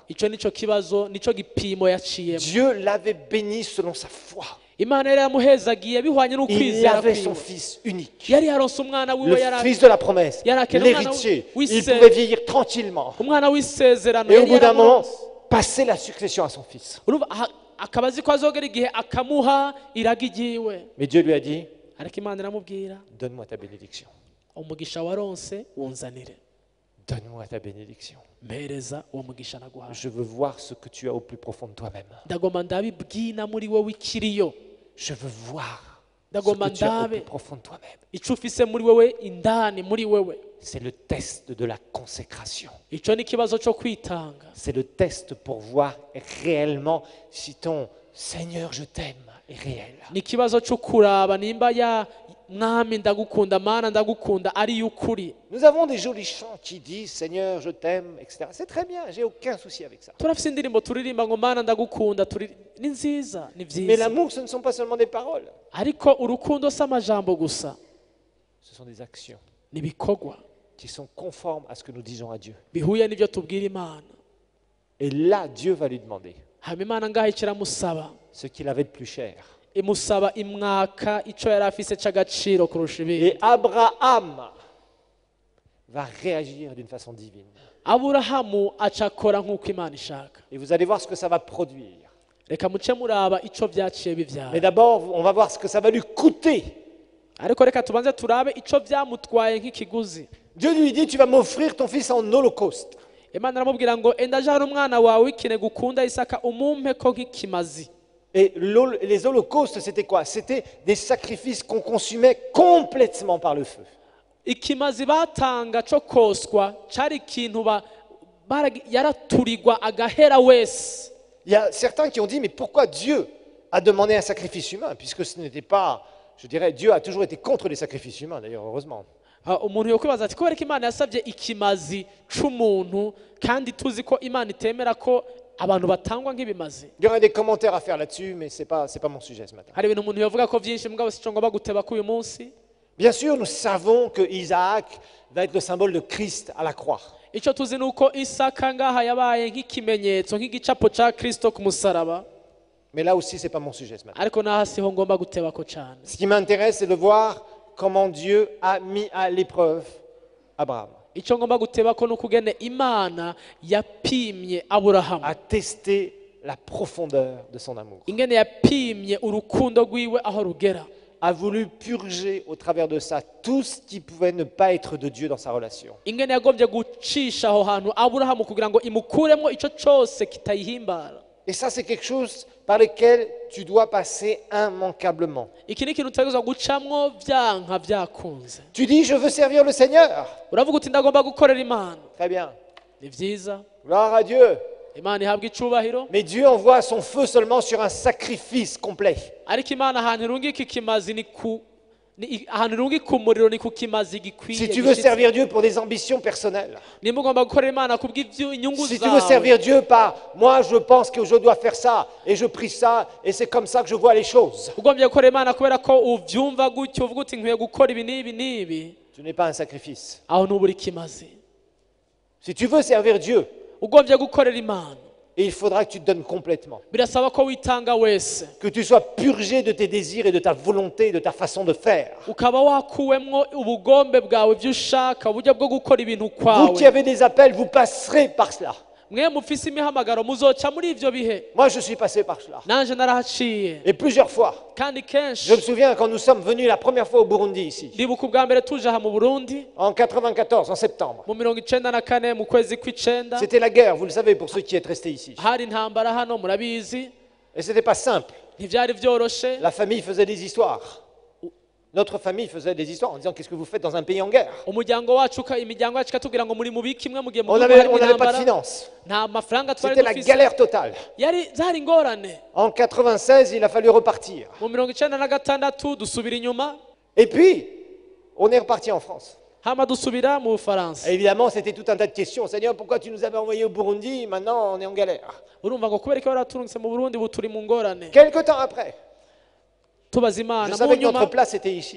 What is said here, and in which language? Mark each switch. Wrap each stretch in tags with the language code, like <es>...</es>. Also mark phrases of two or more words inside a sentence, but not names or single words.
<rn>icyo nicyo kibazo nicyo gipimo yaciyemo.</rn> <fr>Dieu l'avait béni selon sa foi.</fr> <rn>imana yari yamuhezagiye bihwanye</rn> <fr>Il</fr> <rn>n'ukwizera</rn> <fr>avait son</fr> <rn>kwiwe.</rn> <fr>fils unique,</fr> <rn>yari yaronse umwana</rn> <fr>le</fr> <rn>wiwe yari</rn> <fr>fils de la promesse,</fr> <rn>Yari akeneye umwana</rn> <fr>l'héritier. Il</fr> <rn>w'ise-</rn> <fr>pouvait vieillir tranquillement.</fr> <rn>umwana w'isezerano</rn> <fr>Et au</fr> <rn>yari</rn> <fr>bout d'un moment,</fr> <rn>yaramuronse.</rn> <fr>passer la succession à son fils.</fr> <rn>Urumva, akaba azi ko azogera igihe akamuha iraga igiwe,</rn> <fr>Mais Dieu lui a dit,</fr> <rn>ariko imana iramubwira</rn> <fr>donne-moi ta bénédiction.</fr> <rn>umugisha waronse wunzanire,</rn> <fr>Donne-moi ta bénédiction.</fr> <rn>mpereza uwo mugisha naguhaye.</rn> <fr>Je veux voir ce que tu as au plus profond de toi-même.</fr> <rn>ndagomba ndabibwina muri wowe ikiriyo,</rn> <fr>Je veux voir ce</fr> <rn>ndagomba</rn> <fr>que tu as au</fr> <rn>ndabe</rn> <fr>plus profond de toi-même.</fr> <rn>icyo ufise muri wowe indani muri wewe.</rn> <fr>C'est le test de la consécration.</fr> <rn>icyo ni ikibazo cyo kwitanga.</rn> <fr>C'est le test pour voir réellement si ton Seigneur, je t'aime est réel.</fr> <rn>ni ikibazo cyo kuraba nimba ya mwami ndagukunda mana ndagukunda ari y'ukuri.</rn> <fr>Nous avons des jolis chants qui disent Seigneur, je t'aime, etc. C'est très bien, j'ai aucun souci avec ça.</fr> <rn>turafite indirimbo turirimba ngo mana ndagukunda, ni nziza ni</rn> <fr>Mais</fr> <rn>byiza,</rn> <fr>l'amour, ce ne sont pas seulement des paroles,</fr> <rn>ariko urukundo si amajambo gusa,</rn> <fr>ce sont des actions</fr> <rn>ni ibikorwa</rn> <fr>qui sont conformes à ce que nous disons à Dieu.</fr> <rn>bihuye n'ibyo tubwira imana.</rn> <fr>Et là, Dieu va lui demander</fr> <rn>hanyuma imana ngaho kiramusaba,</rn> <fr>ce qu'il avait de plus cher.</fr> <rn>imusaba imwaka icyo yari afise cy'agaciro kurusha ibindi.</rn> <fr>Et Abraham va réagir d'une façon divine.</fr> <rn>aburahamu acakora nk'uko imana ishaka.</rn> <fr>Et vous allez voir ce que ça va produire.</fr> <rn>reka muce muraba icyo byaciye</rn> <fr>Mais</fr> <rn>bibyara,</rn> <fr>d'abord, on va voir ce que ça va lui coûter.</fr> <rn>ariko reka tubanze turabe icyo byamutwaye nk'ikiguzi.</rn> <fr>Dieu lui dit, tu vas m'offrir ton fils en holocauste.</fr> <rn>imana aramubwira ngo enda jana umwana wawe w'ikinege ukunda isaka umumpe ko nk'ikimazi.</rn> <fr>Et les holocaustes, c'était quoi? C'était des sacrifices qu'on consumait complètement par le feu.</fr> <rn>ikimazi batanga cyo koswa cyari ikintu yaraturirwa agahera wese.</rn> <fr>Il y a certains qui ont dit, mais pourquoi Dieu a demandé un sacrifice humain? Puisque ce n'était pas, je dirais, Dieu a toujours été contre les sacrifices humains, d'ailleurs, heureusement.</fr> <rn>umuntu yokwibaza ati kubera ko imana yasabye ikimazi c'umuntu kandi tuzi ko imana itemera ko abantu batangwa nk'ibimazi.</rn> <fr>Il y aurait des commentaires à faire là-dessus, mais ce n'est pas mon sujet ce matin.</fr> <rn>hari ibintu umuntu yavuga ko byinshi mugabo si cyo ngomba guteba k'uyu munsi.</rn> <fr>Bien sûr, nous savons que Isaac va être le symbole de Christ à la croix.</fr> <rn>icyo tuzi ni uko isaka ngaha yabaye nk'ikimenyetso nk'igicapo cya kristo ku musaraba,</rn> <fr>Mais là aussi, ce n'est pas mon sujet ce matin.</fr> <rn>ariko naho siho ngomba guteba ko cyane.</rn> <fr>Ce qui m'intéresse, c'est de voir comment Dieu a mis à l'épreuve Abraham,</fr> <rn>icyo ngomba guteba ko ni ukugene imana yapimye aburahamu,</rn> <fr>a testé la profondeur de son amour,</fr> <rn>ingene yapimye urukundo rwiwe aho rugera,</rn> <fr>a voulu purger au travers de ça tout ce qui pouvait ne pas être de Dieu dans sa relation.</fr> <rn>ingene yagombye gucisha aho hantu aburahamu kugira ngo imukuremo icyo cyose kitayihimbara.</rn> <fr>Et ça, c'est quelque chose par lequel tu dois passer immanquablement.</fr> <rn>iki ni ikintu utegerezwa gucamwo byanka byakunze.</rn> <fr>Tu dis, je veux servir le Seigneur.</fr> <rn>uravuga uti ndagomba gukorera imana,</rn> <fr>Très bien.</fr> <rn>ni byiza,</rn> <fr>Gloire à Dieu.</fr> <rn>imana ihabwa icubahiro,</rn> <fr>Mais Dieu envoie son feu seulement sur un sacrifice complet.</fr> <rn>ariko imana ahantu irungika ikimazi ahantu irungika umuriro ni ku kimazi gikwiye.</rn> <fr>Si tu veux servir Dieu pour des ambitions personnelles,</fr> <rn>nimba ugomba gukorera imana kubw'inyungu</rn> <fr>si tu veux</fr> <rn>zawe,</rn> <fr>servir Dieu par moi, je pense que je dois faire ça et je prie ça et c'est comme ça que je vois les choses,</fr> <rn>ugombye gukorera imana kubera ko ubyumva gutyo uvuga uti nkwiye gukora ibi n'ibi n'ibi,</rn> <fr>tu n'es pas un sacrifice.</fr> <rn>aho ntubura ikimazi.</rn> <fr>Si tu veux servir Dieu,</fr> <rn>ugombye gukorera imana</rn> <fr>et il faudra que tu te donnes complètement,</fr> <rn>birasaba ko witanga wese,</rn> <fr>que tu sois purgé de tes désirs et de ta volonté, de ta façon de faire.</fr> <rn>ukaba wakuwemwo ubugombe bwawe ibyo ushaka uburyo bwo gukora ibintu</rn> <fr>Vous qui</fr> <rn>kwawe.</rn> <fr>avez des appels, vous passerez par cela.</fr> <rn>mwe mufise imihamagaro muzoca muri ivyo bihe,</rn> <fr>Moi, je suis passé par cela.</fr> <rn>nanje narahaciye</rn> <fr>Et plusieurs fois.</fr> <rn>kandi</rn> <fr>Je</fr> <rn>kenshi.</rn> <fr>me souviens quand nous sommes venus la première fois au Burundi ici,</fr> <rn>ndibuka ubwa mbere tuje aha mu Burundi</rn> <fr>en 94, en septembre.</fr> <rn>mu 94 mu kwezi kw'icenda,</rn> <fr>C'était la guerre, vous le savez, pour ceux qui êtes restés ici.</fr> <rn>hari intambara hano murabizi,</rn> <fr>Et ce n'était pas simple.</fr> <rn>ntivyari vyoroshe.</rn> <fr>La famille faisait des histoires. Notre famille faisait des histoires en disant qu'est-ce que vous faites dans un pays en guerre.</fr> <rn>umuryango wacu imiryango yacu ikatubwira ngo muri mubiki imwe mugiye mu</rn> <fr>On</fr> <rn>gihugu</rn> <fr>n'avait</fr> <rn>harimo</rn> <fr>pas de</fr> <rn>intambara,</rn> <fr>finances.</fr> <rn>nta mafaranga twari</rn> <fr>C'était la</fr> <rn>dufise,</rn> <fr>galère totale.</fr> <rn>zari ingorane.</rn> <fr>En 96, il a fallu repartir.</fr> <rn>mu 96 dusubira inyuma,</rn> <fr>Et puis, on est reparti en France.</fr> <rn>hama dusubira mu bufaransa</rn> <fr>Et évidemment, c'était tout un tas de questions. Seigneur, pourquoi tu nous avais envoyés au Burundi? Maintenant, on est en galère.</fr> <rn>urumva ngo kubera ko waraturungitse mu burundi ubu turi mu ngorane</rn> <fr>Quelque temps après,</fr> <rn>tubaza</rn> <fr>je</fr> <rn>imana mu</rn> <fr>savais que</fr> <rn>nyuma</rn> <fr>notre place était ici.</fr>